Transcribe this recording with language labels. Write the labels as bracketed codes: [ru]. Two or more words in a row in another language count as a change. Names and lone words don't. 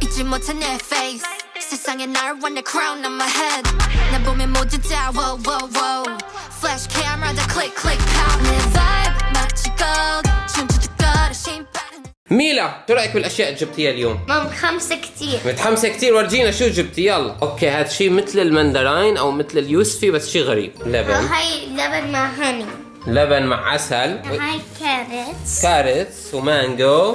[ko] 못한 내 face 세상에 날 [en] want the crown on my head [ko] 날 보면 모두 다 [en] wow wow wow flash camera [ko] 다 [en] click click pow [ko] 내 vibe 마치 gold 춤추듯 걸어 신바람 [ar] ميلا شو رايك بالاشياء اللي جبتيها اليوم؟ متحمسة كتير. متحمسه كثير، ورجينا شو جبتي. يلا اوكي، هذا شيء مثل المندراين او مثل اليوسفي بس شيء غريب. لبن، هاي لبن مع هاني. لبن مع عسل، هاي كاريتس. كاريتس ومانجو،